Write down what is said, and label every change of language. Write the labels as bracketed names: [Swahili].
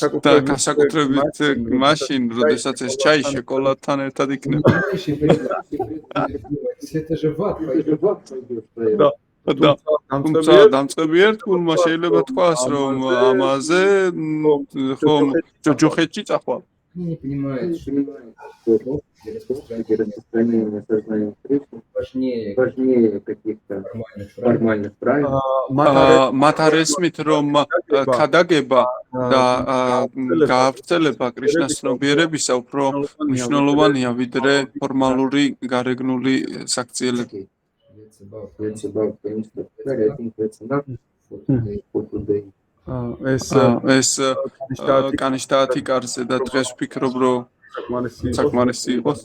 [Georgian] და განსაკუთრებით მაშინ, როდესაც ეს ჩაი შოკოლადთან ერთად იქნება. [Russian] Начинающий преданный, это же в ад Это пойдет. же в ад пойдет, правильно? [Georgian] და თუმცა დამწყები ერთგულმა შეიძლება თქვას, რომ ამაზე ხომ ჯოჯოხეთში წახვალ. [Russian] Они не понимают, что Понимаете, что и распространение сознания Кришны важнее каких-то нормальных правил. формальных правил. [Georgian] მათ არ ესმით, რომ ქადაგება და გაავრცელება კრიშნას ცნობიერებისა უფრო მნიშვნელოვანია ვიდრე ფორმალური გარეგნული საქციელები. [English] That's about конечно, I think that's enough for today. [Georgian] ეს კანიშტაათი კარზე და დღეს ვფიქრობ, რომ საკმარისი იყოს.